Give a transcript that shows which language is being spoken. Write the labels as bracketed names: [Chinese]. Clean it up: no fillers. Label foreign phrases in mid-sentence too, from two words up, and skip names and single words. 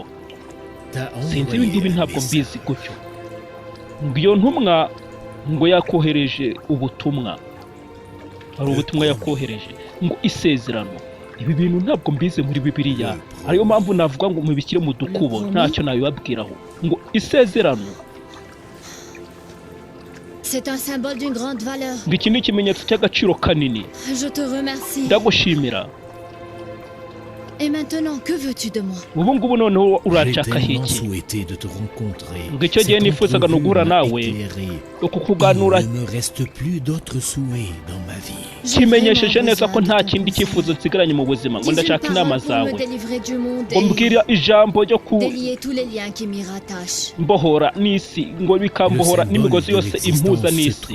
[Kinyarwanda] Sinzi ibi ntabwo mbizi gutyo. Ngo iyo ntumwa ngo yakohereje ubutumwa. Ari ubutumwa yakohereje ngo isezerano. Ibi bintu ntabwo mbize muri Bibiliya. Ariyo mpamvu navuga ngo mubikire mu dukubo ntacyo nabibabwiraho. Ngo isezerano. [French] C'est un symbole d'une grande valeur. [Kinyarwanda] Ngo iki ni ikimenyetso cy'agaciro kanini. [French] Je te remercie. [Kinyarwanda] Ndagushimira. [French] Et maintenant, que veux-tu de moi? [Kinyarwanda] Ubu ngubu noneho urashaka iki? Ngo icyo gihe nifuzaga no guhura nawe kukuganura. Kimenyesheje neza ko nta kindi cyifuzo nsigaranye mu buzima ngo ndashaka inama zawe. Ngo mbwira ijambo ryo mbohora n'isi ngo bikambohora n'imigozi yose impuza n'isi.